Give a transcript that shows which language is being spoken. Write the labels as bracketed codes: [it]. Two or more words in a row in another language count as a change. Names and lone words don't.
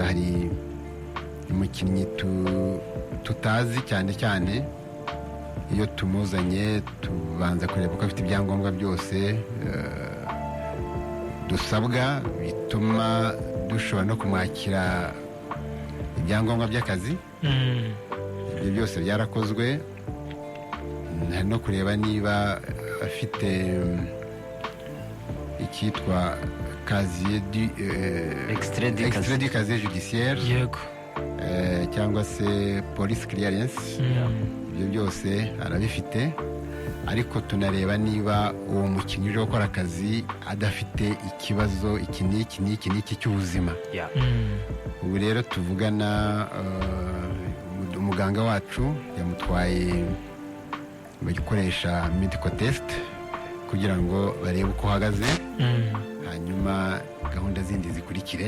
[rw] Hari umukinnyi tutazi cyane cyane, iyo tumuzanye tubanza kureba ko afite ibyangombwa byose dusabwa, bituma dushobora no kumwakira ibyangombwa by'akazi. Ibyo byose byarakozwe, no kureba niba afite icyitwa [fr] casier du extrait du casier judiciaire, [rw] yego, cyangwa se [en] police clearance. [rw] Ibyo byose arabifite, ariko tunareba niba uwo mukinnyi uje gukora akazi adafite ikibazo iki n'iki cy'ubuzima. Ubu rero tuvugana, umuganga wacu yamutwaye gukoresha [en] medical test [rw] kugira ngo barebe uko uhagaze, hanyuma gahunda zindi zikurikire.